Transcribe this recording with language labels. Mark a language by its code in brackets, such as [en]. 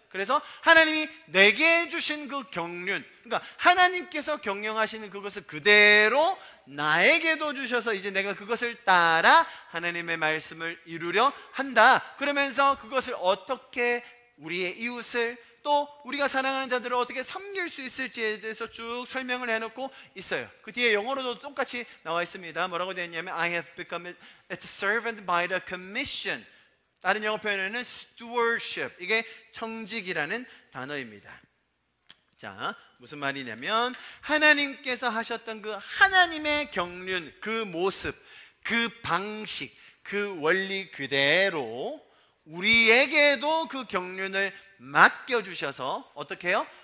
[ko] 그래서 하나님이 내게 주신 그 경륜, 그러니까 하나님께서 경영하시는 그것을 그대로 나에게도 주셔서 이제 내가 그것을 따라 하나님의 말씀을 이루려 한다. 그러면서 그것을 어떻게 우리의 이웃을, 또 우리가 사랑하는 자들을 어떻게 섬길 수 있을지에 대해서 쭉 설명을 해놓고 있어요. 그 뒤에 영어로도 똑같이 나와 있습니다. 뭐라고 되어 있냐면 [en] I have become a servant by the commission. [ko] 다른 영어 표현에는 stewardship, 이게 청직이라는 단어입니다. 자, 무슨 말이냐면 하나님께서 하셨던 그 하나님의 경륜, 그 모습, 그 방식, 그 원리 그대로 우리에게도 그 경륜을 맡겨주셔서 어떻게 해요?